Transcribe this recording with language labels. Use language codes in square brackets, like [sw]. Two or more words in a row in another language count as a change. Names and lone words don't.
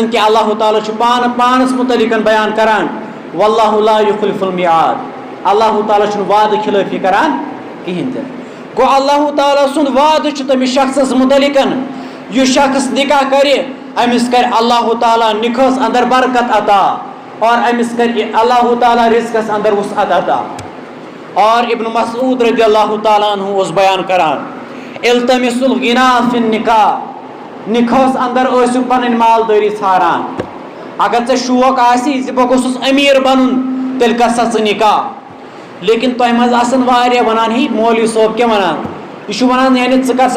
[ks] زن کہِ اللہ تعالیٰ چھُ پانس متعلق بیان کران [ar] واللہ لا یخلف المیعاد [ks] اللہ تعالیٰ چھُنہٕ وعدٕ خلٲفی کران کہیٖنۍ تہِ گوٚو اللہ تعالیٰ سُنٛد وعدٕ چھُ تٔمِس شخصس متعلق یُس شخص نکاح کرِ أمِس کرِ اللہ تعالیٰ نکاحس اندر برکت عطا اور أمِس کرِ اللہ تعالیٰ رزقس اندر وسعت عطا اور ابن مسعود [ar] رضی اللہ تعالیٰ عنہ [ks] اوس بیان کران [ar] التمس الغنا فی النکاح [ks] نکاحس اندر ٲسِو پنٕنۍ مالدٲری ژھاران اگر ژےٚ شوق آسی زِ بہٕ گوٚژھُس أمیٖر بنُن تیٚلہِ کر سا ژٕ نکاح لیکن تۄہہِ منٛز آسن واریاہ ونان ہے مولوی صٲب کیٛاہ ونان یہِ چھُ ونان یعنی ژٕ کر سا